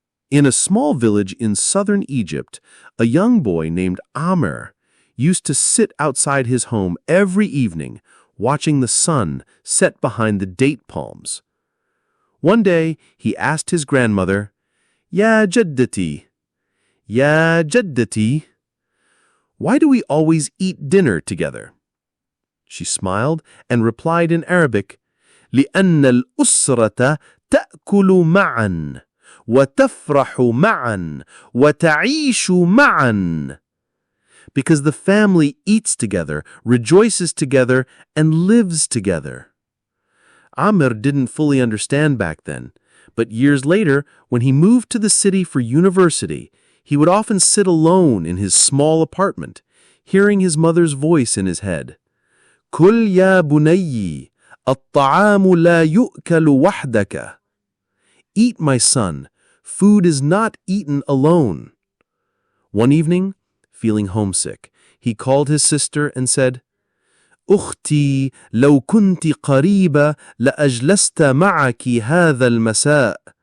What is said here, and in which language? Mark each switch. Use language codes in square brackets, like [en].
[en] In a small village in southern Egypt, a young boy named Amr used to sit outside his home every evening, watching the sun set behind the date palms. One day, he asked his grandmother, [ar] Ya jaddati, Ya jaddati, [en] why do we always eat dinner together? She smiled and replied in Arabic, [ar] لأن الأسرة تأكل معا وتفرح معا وتعيش معا. [en] Because the family eats together, rejoices together, and lives together. Amr didn't fully understand back then, but years later, when he moved to the city for university, he would often sit alone in his small apartment, hearing his mother's voice in his head. [ar] كل يا بني الطعام لا يؤكل وحدك. [en] Eat, my son, food is not eaten alone. One evening, feeling homesick, he called his sister and said, [ar] أختي لو كنت قريبة لأجلست معك هذا المساء.